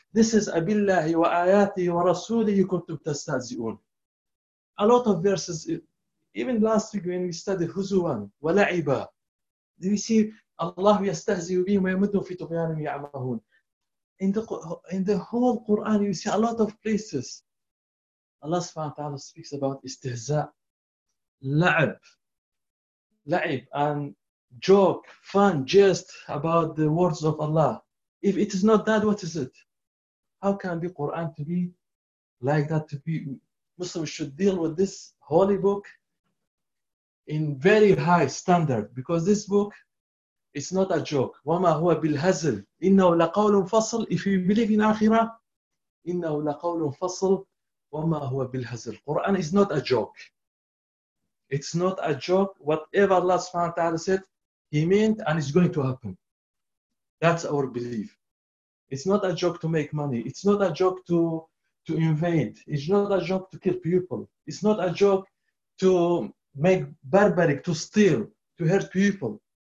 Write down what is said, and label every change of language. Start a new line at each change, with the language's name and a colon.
English: This is
Arabic: أَبِاللَّهِ وَآيَاتِهِ وَرَسُولِهِ كُنْتُمْ تَسْتَهْزِئُونَ.
English: A lot of verses, even last week when we studied Huzuwan, Wala'iba, do you see Allah yastahzi in the whole Quran, you see a lot of places Allah subhanahu wa ta'ala speaks about istihza, la'ib, la'ib, and joke, fun, jest about the words of Allah. If it is not that, what is it? How can the Quran to be like that, to be? Muslims should deal with this holy book in very high standard, because this book is not a joke.
Arabic: وَمَا هُوَ بِالْهَزْلِ إِنَّهُ لَقَوْلٌ فَصْلٌ.
English: If you believe in Akhirah,
Arabic: إِنَّهُ لَقَوْلٌ فَصْلٌ وَمَا هُوَ بِالْهَزْلِ.
English: Quran is not a joke. It's not a joke. Whatever Allah subhanahu wa ta'ala said, He meant, and it's going to happen. That's our belief. It's not a joke to make money. It's not a joke to invade. It's not a joke to kill people. It's not a joke to make barbaric, to steal, to hurt people.